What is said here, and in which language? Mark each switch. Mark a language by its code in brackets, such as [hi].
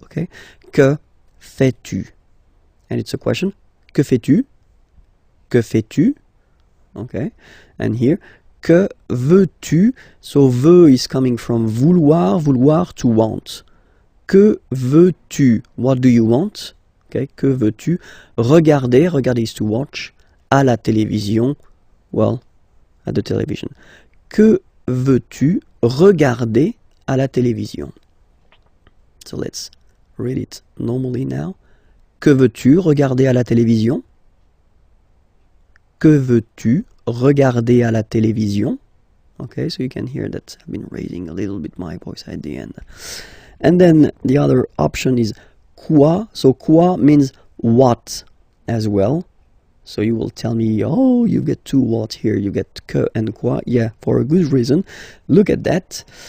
[fr] Okay? Que fais-tu? [en] And it's a question. [fr] Que fais-tu? Que fais-tu? Okay? [en] And here, [fr] que veux-tu? [en] So veux is coming from vouloir, vouloir to want. [fr] Que veux-tu? [en] What do you want? [fr] Okay? Que veux-tu? [en] Regarder, regarder is to watch. [fr] À la télévision, [en] well, at the television. [fr] Que veux-tu regarder à la télévision? [en] So let's read it normally now. [fr] Que veux-tu regarder à la télévision? Que veux-tu regarder à la télévision? [en] Okay, so you can hear that I've been raising a little bit my voice at the end. And then the other option is quoi. So quoi means what as well. So you will tell me, oh, you get two what here. You get que and quoi. Yeah, for a good reason. Look at that.